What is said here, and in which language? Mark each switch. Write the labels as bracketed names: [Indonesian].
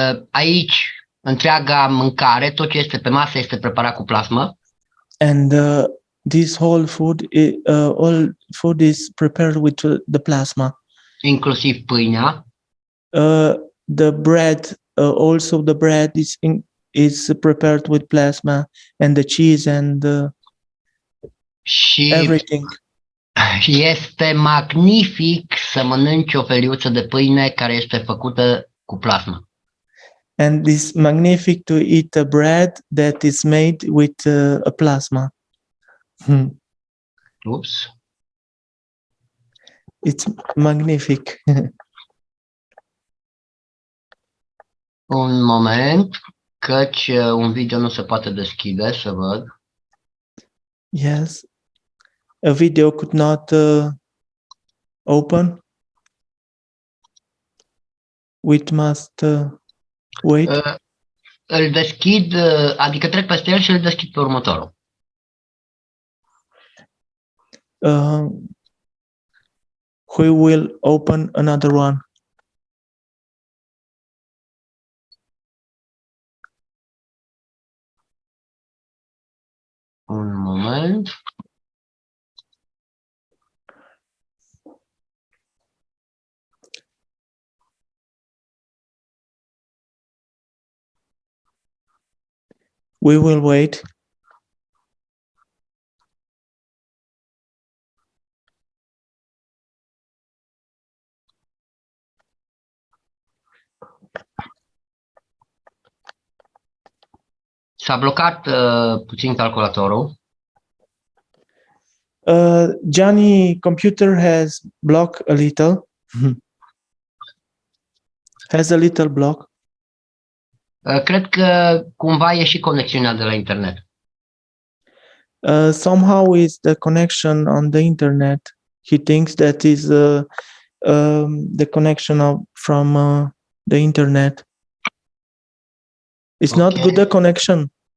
[Romanian] Aici, întreaga mâncare, tot ce este pe masă este preparat cu plasmă. [English] And this whole food, all food is prepared with the plasma. [Romanian] Inclusiv pâinea. [English] The bread, also the bread is prepared with plasma, and the cheese and everything. [Romanian] Este magnific să mănânci o feliuță de pâine care este făcută cu plasmă. [English] And it's magnific to eat a bread that is made with a plasma. Oops. It's magnific. [Romanian] Un moment, căci un video nu se poate deschide, să văd. [English] Yes. A video could not open. We must wait. [Romanian] Îl deschid, adică trec peste el și îl deschid pe următorul. [English] We will open another one. [Romanian] Un moment. [English] We will wait. [Romanian] S-a blocat puțin calculatorul. [English] Johnny computer has blocked a little. Has a little block. Cred că cumva e și conexiunea de la internet. Somehow is the connection on the internet. He thinks that is the connection from the internet. It's not good, the connection.